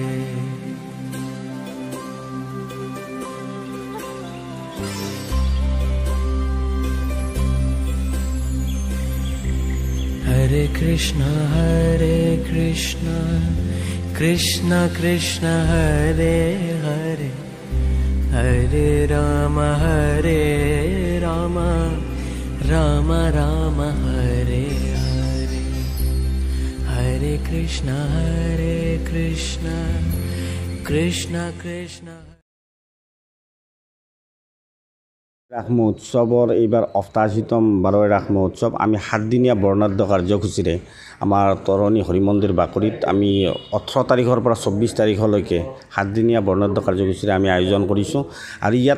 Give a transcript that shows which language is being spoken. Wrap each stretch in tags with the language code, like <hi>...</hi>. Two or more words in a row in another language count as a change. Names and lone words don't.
<sa>Hare Krishna Krishna Krishna Hare Hare Hare Rama Rama Rama Hare Hare Hare Krishna Krishna Krishna</sa> <as>রাস মহোৎসৱৰ এইবাৰ ৮৮তম ১২ ৰাস মহোৎসৱ আমি ৭ দিনীয়া বৰ্ণাঢ্য কাৰ্যসূচীৰে আমাৰ তৰণী হৰি মন্দিৰ বাকৰিত আমি ১৮ তাৰিখৰ পৰা ২৪ তাৰিখলৈকে ৭ দিনীয়া বৰ্ণাঢ্য কাৰ্যসূচীৰে আমি আয়োজন কৰিছোঁ আৰু ইয়াত</as>